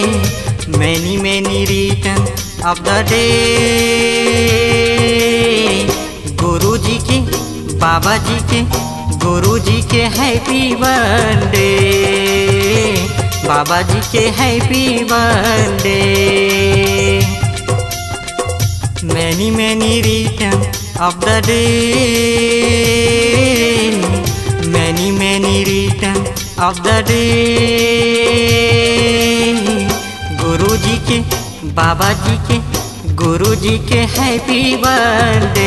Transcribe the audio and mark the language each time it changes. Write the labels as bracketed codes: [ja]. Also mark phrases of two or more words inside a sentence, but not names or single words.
[en] Many return of the day. [bho] गुरु जी के बाबा जी के गुरु जी के [en] happy birthday. [bho] बाबा जी के [en] happy birthday. Many return of the day. Many return of the day. [bho] गुरु जी के बाबा जी के गुरु जी के [en] happy birthday.